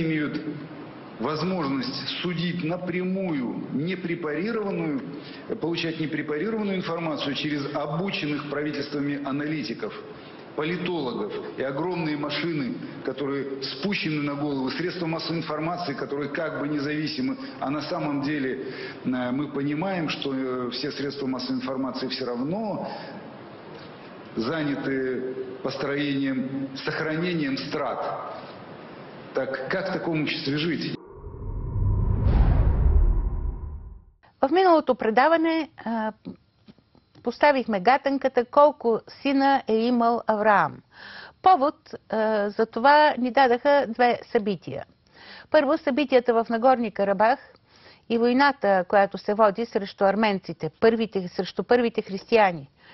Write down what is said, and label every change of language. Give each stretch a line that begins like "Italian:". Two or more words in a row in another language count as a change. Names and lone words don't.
Russian: имеют возможность судить напрямую, получать непрепарированную информацию через обученных правительствами аналитиков, политологов и огромные машины, которые спущены на голову, средства массовой информации, которые как бы независимы, а на самом деле мы понимаем, что все средства массовой информации все равно заняты построением, сохранением страт. Так как в таком обществе жить?
Bulgarian: В миналото предаване поставихме гатанката колко сина е имал Авраам. Повод за това ни дадаха две събития. Първо, събитията в Нагорни Карабах и войната, която се води срещу арменците, срещу първите християни.